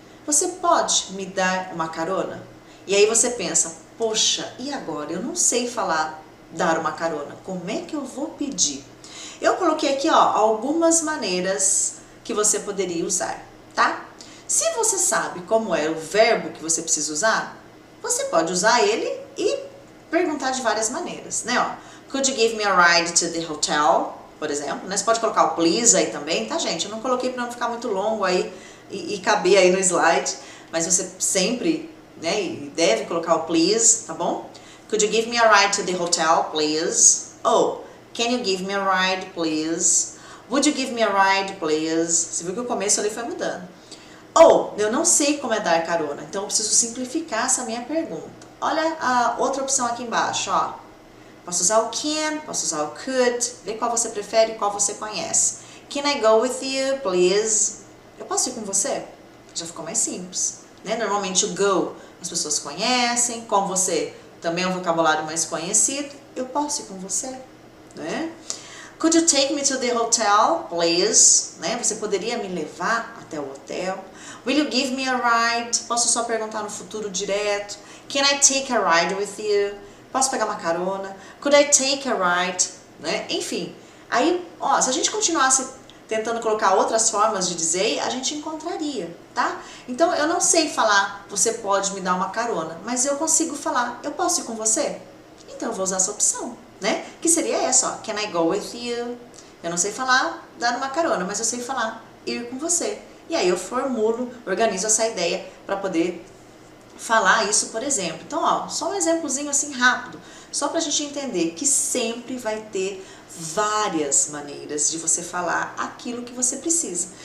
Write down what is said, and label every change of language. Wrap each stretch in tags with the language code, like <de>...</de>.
<pt>Você pode me dar uma carona? E aí você pensa, poxa, e agora? Eu não sei falar dar uma carona, como é que eu vou pedir? Eu coloquei aqui, algumas maneiras que você poderia usar, tá? Se você sabe como é o verbo que você precisa usar, você pode usar ele e perguntar de várias maneiras, né?</pt> <en>Could you give me a ride to the hotel?</en> <pt>Por exemplo, né? Você pode colocar o please aí também, tá, gente? Eu não coloquei para não ficar muito longo aí e caber aí no slide, mas você sempre, né, deve colocar o please, tá bom?</pt> <en>Could you give me a ride to the hotel, please?</en> <pt>Ou,</pt> <en>can you give me a ride, please? Would you give me a ride, please?</en> <pt>Você viu que o começo ali foi mudando. Ou, eu não sei como é dar carona, então eu preciso simplificar essa minha pergunta. Olha a outra opção aqui embaixo, Posso usar o can, posso usar o could, vê qual você prefere e qual você conhece.</pt> <en>Can I go with you, please?</en> <pt>Eu posso ir com você? Já ficou mais simples, né? Normalmente o go as pessoas conhecem, com você também é um vocabulário mais conhecido. Eu posso ir com você, né?</pt> <en>Could you take me to the hotel, please?</en> <pt>Né? Você poderia me levar até o hotel?</pt> <en>Will you give me a ride?</en> <pt>Posso só perguntar no futuro direto.</pt> <en>Can I take a ride with you?</en> <pt>Posso pegar uma carona?</pt> <en>Could I take a ride?</en> <pt>Né? Enfim, aí, se a gente continuasse tentando colocar outras formas de dizer, a gente encontraria, tá? Então, eu não sei falar, você pode me dar uma carona, mas eu consigo falar, eu posso ir com você? Então, eu vou usar essa opção, né? Que seria essa,</pt> <en>can I go with you?</en> <pt>Eu não sei falar, dar uma carona, mas eu sei falar, ir com você. E aí eu formulo, organizo essa ideia para poder falar isso, por exemplo. Então, só um exemplozinho assim rápido Só pra gente entender que sempre vai ter várias maneiras de você falar aquilo que você precisa.</pt>